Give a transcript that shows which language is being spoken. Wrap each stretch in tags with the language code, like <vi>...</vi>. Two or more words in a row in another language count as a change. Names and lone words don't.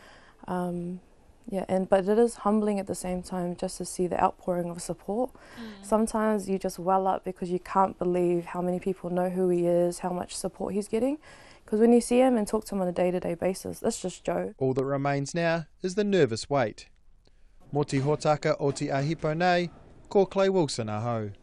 <en>But it is humbling at the same time just to see the outpouring of support. Sometimes you just well up because you can't believe how many people know who he is, how much support he's getting. Because when you see him and talk to him on a day-to-day basis, that's just Joe. All that remains now is the nervous wait.</en> <mi>Mō te hōtaka o te ahipo nei, ko Clay Wilson aho.</mi>